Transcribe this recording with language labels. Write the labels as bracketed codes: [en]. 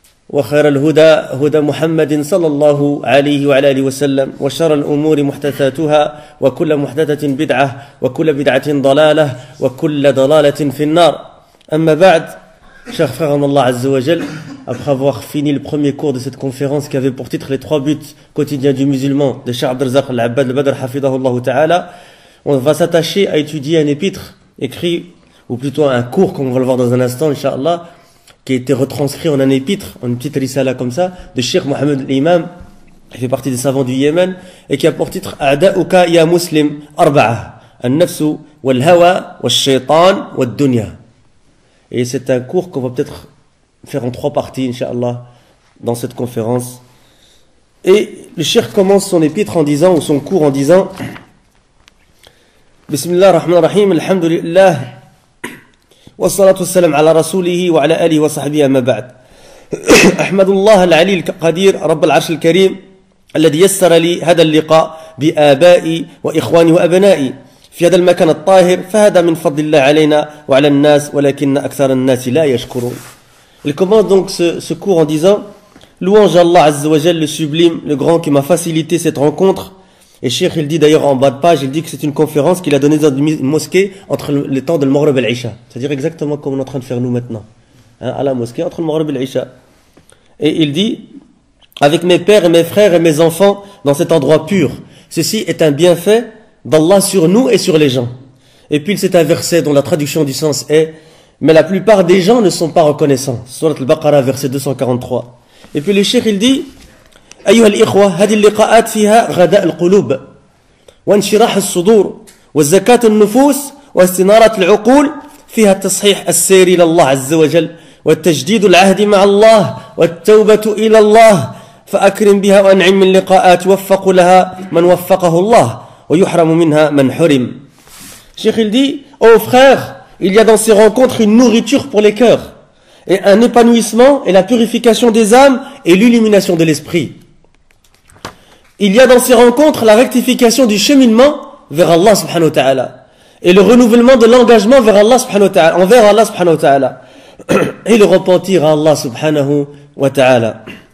[ar] وخير الهدى هدى محمد صلى الله عليه وعلى آله وسلم وشر الأمور محدثاتها وكل محدثة بدعة وكل بدعة ضلالة وكل ضلالة في النار أما بعد [fr] chers frères en Allah Azza wa Jal, après avoir fini le premier cours de cette conférence qui avait pour titre les 3 buts quotidiens du musulman de Cheikh Abdelrazak Al-Abbad Al-Badr Hafidahullah Ta'ala, on va s'attacher à étudier un épître écrit, ou plutôt un cours comme on va le voir dans un instant Inch'Allah, qui a été retranscrit en un épître, en une petite risala comme ça, de Cheikh Mohammed l'Imam, qui fait partie des savants du Yémen, et qui a pour titre A'da'uka ya Muslim Arba'a, An-Nafsu, Wal-Hawa, Wal-Shaytan, Wal-Dunya. Et c'est un cours qu'on va peut-être faire en 3 parties, Inch'Allah, dans cette conférence. Et le Cheikh commence son épître en disant, ou son cours en disant, [ar] Bismillah ar-Rahman ar-Rahim, Alhamdulillah, والصلاة والسلام على رسوله وعلى آله وصحبه أما بعد أحمد الله العلي القدير رب العرش الكريم الذي يسر لي هذا اللقاء بآبائي وإخواني وأبنائي في هذا المكان الطاهر فهذا من فضل الله علينا وعلى الناس ولكن أكثر الناس لا يشكرون. [fr] Il commence donc ce cours en disant louange à Allah Azza wa Jal, le sublime, le grand qui m'a facilité cette rencontre. Et Cheikh il dit d'ailleurs en bas de page, il dit que c'est une conférence qu'il a donnée dans une mosquée entre le temps de Maghrib et l'Isha. C'est-à-dire exactement comme on est en train de faire nous maintenant, à la mosquée entre le Maghrib et l'Isha. Et il dit, avec mes pères et mes frères et mes enfants dans cet endroit pur, ceci est un bienfait d'Allah sur nous et sur les gens. Et puis c'est un verset dont la traduction du sens est, mais la plupart des gens ne sont pas reconnaissants. Surat al-Baqarah verset 243. Et puis le Cheikh il dit, [ar] أيها الإخوة هذه اللقاءات فيها غداء القلوب وانشراح الصدور والزكاة النفوس واستنارة العقول فيها التصحيح السير إلى الله عز وجل والتجديد العهد مع الله والتوبة إلى الله فأكرم بها وأنعم من لقاءات يوفق لها من وفقه الله ويحرم منها من حرم. [fr] Cheikh il dit, ô frères, il y a dans ces rencontres une nourriture pour les cœurs et un épanouissement et la purification des âmes et l'illumination de l'esprit. Il y a dans ces rencontres la rectification du cheminement vers Allah subhanahu wa ta'ala et le renouvellement de l'engagement vers Allah subhanahu wa ta'ala, envers Allah subhanahu wa ta'ala et le repentir à Allah subhanahu wa ta'ala.